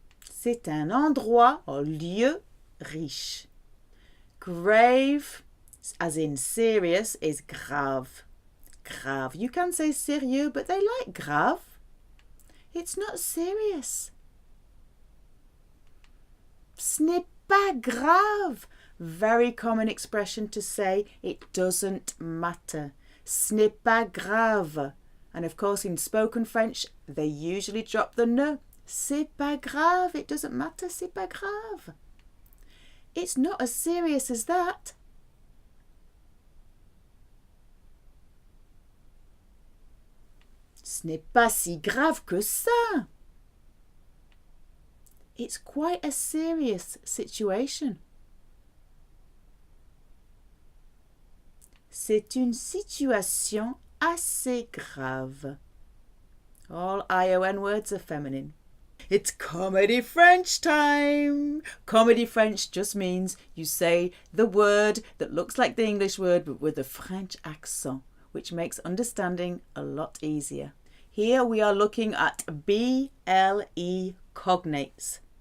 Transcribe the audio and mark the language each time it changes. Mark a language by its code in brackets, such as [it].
[fr] C'est un endroit or lieu riche. [en] Grave, as in serious, is grave. Grave. You can say sérieux, but they like grave. It's not serious. [fr] Ce n'est pas grave. [en] Very common expression to say it doesn't matter. [fr] Ce n'est pas grave. [en] And of course in spoken French they usually drop the ne. [fr] C'est pas grave. [en] It doesn't matter. [fr] C'est pas grave. [en] It's not as serious as that. [fr] Ce n'est pas si grave que ça. [en] It's quite a serious situation. [fr] C'est une situation assez grave. [en] All ION words are feminine. It's comedy French time. Comedy French just means you say the word that looks like the English word but with a French accent, which makes understanding a lot easier. Here we are looking at BLE cognates.